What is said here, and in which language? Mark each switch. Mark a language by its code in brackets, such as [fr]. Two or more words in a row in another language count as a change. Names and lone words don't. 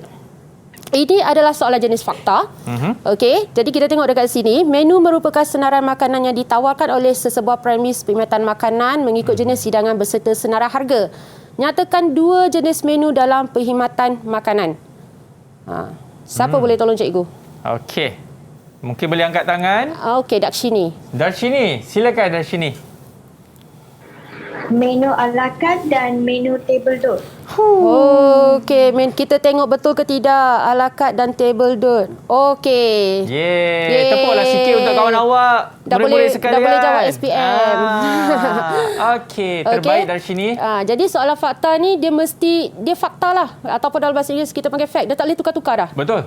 [ms] Ini adalah soalan jenis fakta. Okey, jadi kita tengok dekat sini, menu merupakan senarai makanan yang ditawarkan oleh sesebuah premis perkhidmatan makanan mengikut jenis hidangan berserta senarai harga. Nyatakan 2 jenis menu dalam perkhidmatan makanan. Siapa boleh tolong cikgu? Okey. Mungkin boleh angkat tangan. Okey, Darshini. Darshini, silakan Darshini. Menu [fr] a la carte [ms] dan menu [fr] table d'hôte. [ms] Okey, kita tengok betul ke tidak [fr] a la carte [ms] dan [fr] table d'hôte. [ms] Okey. Tepuklah sikit untuk kawan awak. Murid-murid sekalian. Dah boleh jawab SPM. Okey, terbaik dari sini. Jadi soalan fakta ni dia fakta lah, ataupun dalam bahasa Inggeris kita panggil fact. Dia tak boleh tukar-tukar dah. Betul.